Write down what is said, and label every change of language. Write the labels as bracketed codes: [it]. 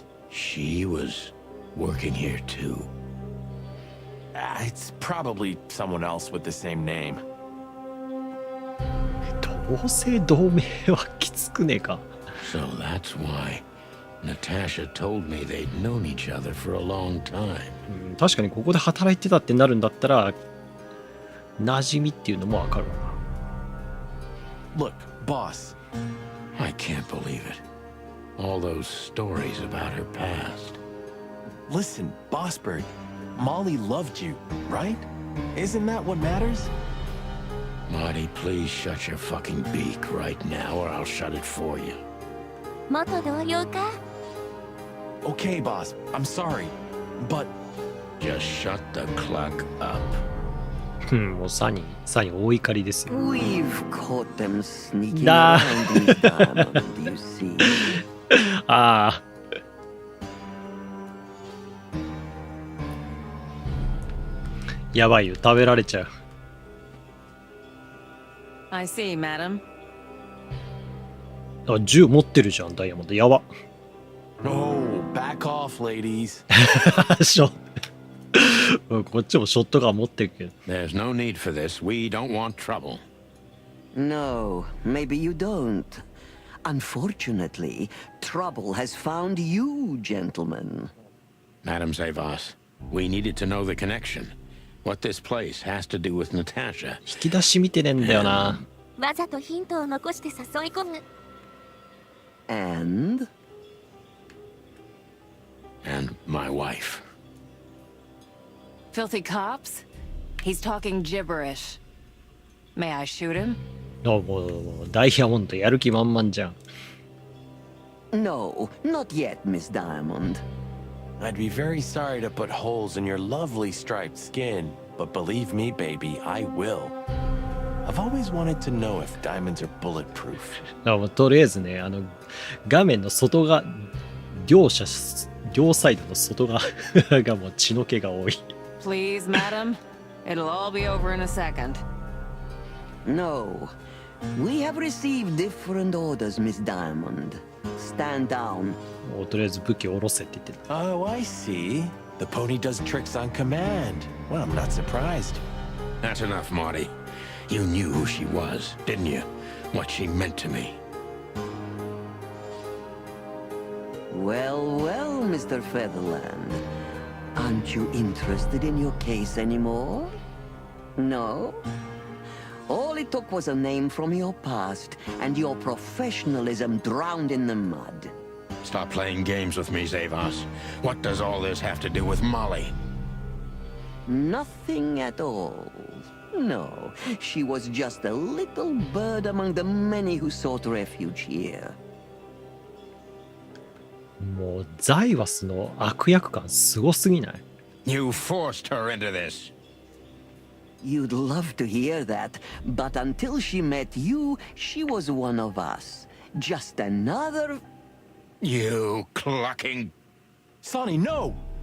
[en] She was working here too. It's probably someone else with the same name. [ja] 同姓同名はきつくねえか。 [en] So that's why Natasha told me they'd known each other for a long time. [ja] 確かにここで働いてたってなるんだったら馴染みっていうのもわかるわな。 [en] Look, boss. I can't believe it. All those stories about her past. Listen, Bossbird. Molly loved you, right? Isn't that what matters? Marty, please shut your fucking beak right now or I'll shut it for you. [ja] 元同僚か？ [en] Okay, boss. I'm sorry. But Just shut the cluck up. [ja] もうサニー大怒りですよ。 [en] We've caught them sneaking Nah. around Miss Diamond, you see. [ja] ああ。やばいよ、食べられちゃう。 [en] I see, madam. [ja] あ、銃持ってるじゃん、ダイヤモンド。やば。 [en] no, back off, ladies. [ja] ショこっちもショットガン持ってるけど。 [en] There's no need for this. We don't want trouble. No, maybe you don't. Unfortunately, trouble has found you, gentlemen. Madam Zavas, we needed to know the connection. What this place has to do with Natasha. [ja] 引き出し見てねえんだよな。わざとヒントを残して誘い込む。 [en] And? And my wife. Filthy cops? He's talking gibberish. May I shoot him? [ja] もうダイヤモンドやる気満々じゃん。 [en] No, not yet, Miss Diamond. I'd be very sorry to put holes in your lovely striped skin, but believe me, baby, I will. I've always wanted to know if diamonds are bulletproof. [ja] もうとりあえずね、画面の外側、両サイドの外側がもう血の気が多い。 [en] Please, madam. It'll all be over in a second. No. We have received different orders, Miss Diamond. Stand down. [ja] もうとりあえず武器下ろせって言ってた。 [en] Oh, I see. The pony does tricks on command. Well, I'm not surprised. That's enough, Marty. You knew who she was, didn't you? What she meant to me. Well, well, Mr. Featherland. Aren't you interested in your case anymore? No? All it took was a name from your past, and your professionalism drowned in the mud. Stop playing games with me, Zavas. What does all this have to do with Molly? Nothing at all. No, she was just a little bird among the many who sought refuge here. [ja] もうザイワスの悪役感すごすぎない？ [en] You forced her into this. You'd love to hear that, but until she met you, she was one of us. Just another... You clucking... Sonny, no!